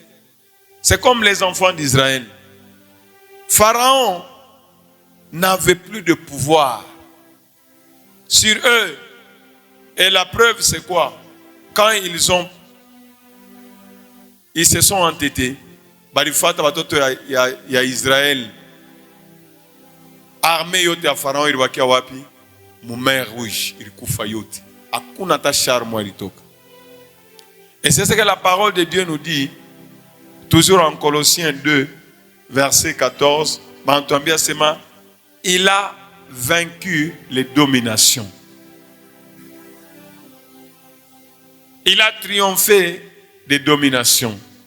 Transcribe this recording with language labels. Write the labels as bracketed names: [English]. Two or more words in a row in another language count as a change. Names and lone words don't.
[French] C'est comme les enfants d'Israël. Pharaon n'avait plus de pouvoir sur eux. Et la preuve, c'est quoi? Quand ils se sont entêtés, il y a Israël, armée [Swahili] yote ya [French] Pharaon, il va wapi, mer rouge, il [Swahili] kufa yote. Akuna ta charme ilitoka. [French] Et c'est ce que la parole de Dieu nous dit, toujours en Colossiens 2, verset 14, il a vaincu les dominations. Il a triomphé des dominations.